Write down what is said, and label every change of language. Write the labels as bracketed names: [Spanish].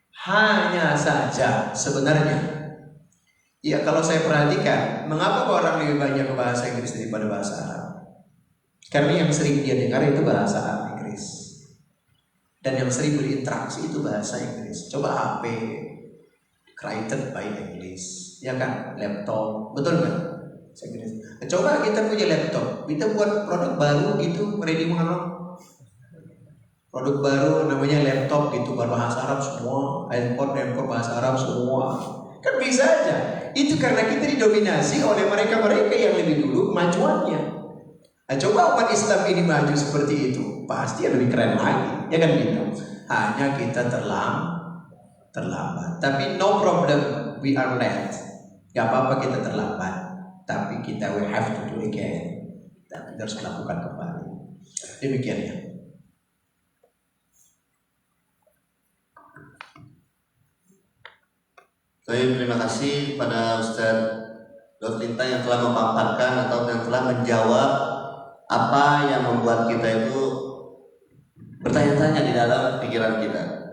[Indonesian] Hanya saja sebenarnya, ya kalau saya perhatikan, mengapa orang lebih banyak ke bahasa Inggris daripada bahasa Arab? Karena yang sering dia dengar itu bahasa Inggris. Dan yang sering berinteraksi itu bahasa Inggris. Coba HP [English] created by English, [Indonesian] ya kan? Laptop, betul kan? Coba kita punya laptop, kita buat produk baru gitu, ready monok. Produk baru namanya laptop gitu, berbahasa Arab semua, handphone bahasa Arab semua. Kan bisa aja. Itu karena kita didominasi oleh mereka-mereka yang lebih dulu kemajuannya. Nah, coba umat Islam ini maju seperti itu, pasti lebih keren lagi, ya kan gitu. Hanya kita terlambat. Tapi [English] no problem, we are late. [Indonesian] Gak apa-apa kita terlambat, tapi kita [English] we have to do again. [Indonesian] Dan kita harus lakukan kembali. Demikian ya. Baik, terima kasih pada Ustadz Dr. Lintang yang telah memaparkan atau yang telah menjawab apa yang membuat kita itu bertanya-tanya di dalam pikiran kita.